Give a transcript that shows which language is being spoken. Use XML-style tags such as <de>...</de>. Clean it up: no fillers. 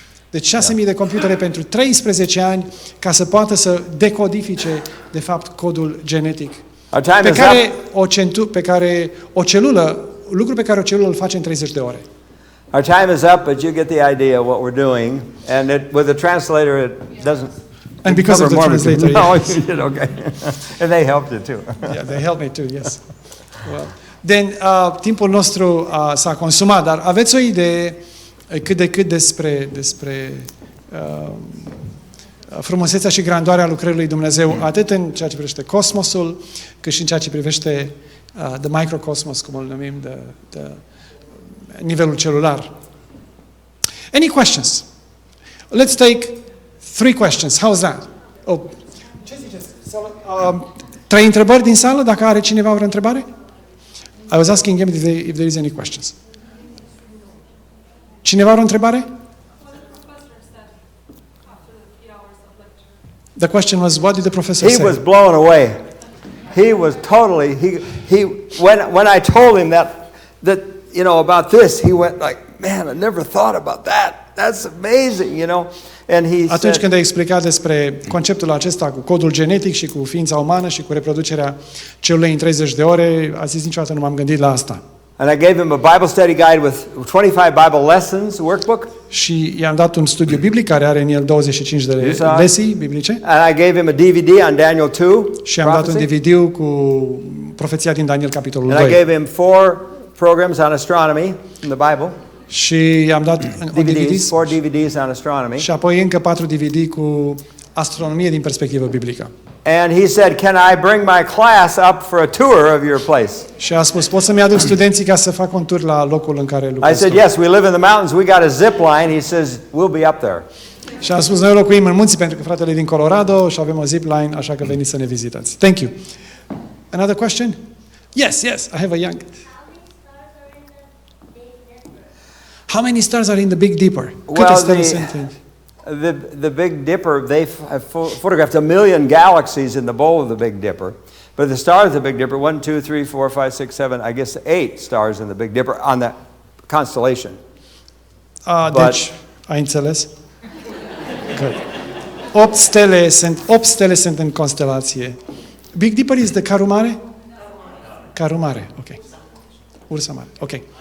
<ro>Deci 6.000 de computere pentru 13 ani ca să poată să decodifice, de fapt, codul genetic.</ro> <en>Our time</en> <ro>Pe</ro> <en>is</en> <ro>care o celulă, lucru pe care o celulă îl face în 30 de ore.</ro> <en>Our time is up, but you get the idea of what we're doing. And with the translator, it doesn't. And because of the cover more than- No, yes. you did okay. And they helped you too. Yeah, they helped me too, yes. Well, then,</en> <ro>timpul nostru s-a consumat, dar aveți o idee cât de cât despre frumusețea și grandoarea lucrării lui Dumnezeu, atât în ceea ce privește cosmosul, cât și în ceea ce privește the microcosmos, cum îl numim, de nivelul celular.</ro> <en>Any questions? Let's take 3 questions. How's that? Oh.</en> <ro>Ce ziceți? 3 întrebări din sală, dacă are cineva o întrebare?</ro> <en>I was asking him if there is any questions.</en> <ro>Cineva are o întrebare?</ro> <en>The question was, what did the professor He say? was blown away. He was totally when I told him that you know about this, he went like, "Man, I never thought about that. That's amazing, you know." And he</en> <ro>Atunci</ro> <en>said,</en> <ro>când a explicat despre conceptul acesta cu codul genetic și cu ființa umană și cu reproducerea celulei în 30 de ore, a zis, niciodată nu m-am gândit la asta.</ro> <en>And I gave him a Bible study guide with 25 Bible lessons workbook.</en> <ro>Și i-am dat un studiu biblic care are în el 25 de lesii biblice.</ro> <en>And I gave him a DVD on Daniel 2.</en> <ro>Și am dat un DVD cu profeția din Daniel capitolul 2.</ro> <en>And I gave him 4 programs on astronomy in the Bible.</en> <ro>Și i-am dat</ro> <en>DVDs, 4 DVDs on astronomy.</en> <ro>Și apoi încă 4 DVD cu astronomie din perspectivă biblică.</ro> <en>And he said, "Can I bring my class up for a tour of your place?"</en> <ro>Și a spus, pot să-mi aduc studenții ca să fac un tur la locul în care</ro> <en>I</en> <ro>lucrez.</ro> <en>said, "Yes, we live in the mountains. We got a zip line." He says, "We'll be up there."</en> <ro>Și am spus, noi locuim în munți pentru că fratele e din Colorado și avem o zip line, așa că veniți să ne vizitați.</ro> <en>Thank you. Another question? Yes, I have a young. How many stars are in the Big Dipper?</en> <ro>Câte stele sunt în...</ro> <en>The Big Dipper, they have photographed 1 million galaxies in the bowl of the Big Dipper. But the stars of the Big Dipper, 1, 2, 3, 4, 5, 6, 7, I guess 8 stars in the Big Dipper on the constellation.</en> <ro>Deci, ai înțeles?</ro> <en>Good.</en> <ro>8 stele sunt în constelație.</ro> <en>Big Dipper is the Caru Mare? Caru Mare, ok. Ursa Mare, ok.</en>